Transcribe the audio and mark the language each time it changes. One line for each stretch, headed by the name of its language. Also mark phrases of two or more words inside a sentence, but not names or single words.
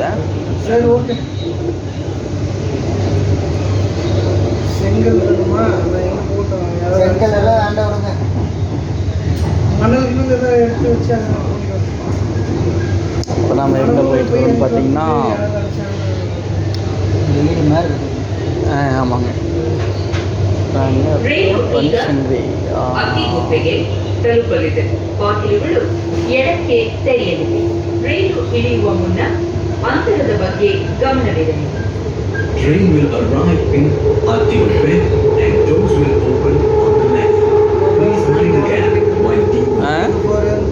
Tamil: சரி ஓகே. செங்கல் வேணுமா? செங்கல் எல்லாம் ஆண்டவருங்க. மணல் இன்னும் எதாவது எடுத்து வச்சு இப்போ நாம் எங்கே போயிட்டுருக்கோம்னு பார்த்தீங்கன்னா வீடு மாதிரி இருக்குது. ஆமாங்க,
Kannada: ಫಂಕ್ಷನ್ ವೇ ತಲುಪಲಿದೆ. ಬಾಗಿಲುಗಳು ಎಡಕ್ಕೆ ತೆರೆಯಲಿವೆ. ರೈಲು ಇಳಿಯುವ ಮುನ್ನ ಅಂತರದ ಬಗ್ಗೆ ಗಮನವಿರಲಿ.
English: Train will arrive in Atirupe and doors will open on the left. Please mind the gap while deep.